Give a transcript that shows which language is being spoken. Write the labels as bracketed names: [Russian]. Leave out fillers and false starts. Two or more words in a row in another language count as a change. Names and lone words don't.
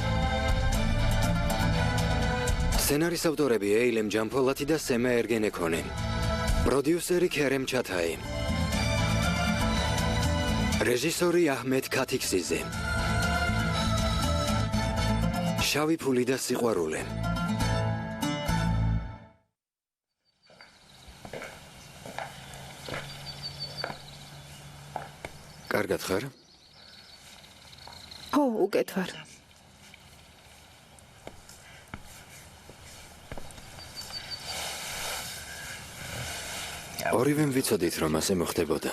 [Georgian] სცენარის ავტორები Eilem Jampoliati და Sema Ergenekoni. Produseri Kerem Çatay. Režisori Ahmet Katiksizi. Shavi Puli და სიყვარული. კარგად ხარ? Ho, უკეთ ვარ. ორივემ ვიცოდით, რომ ასე მოხდებოდა.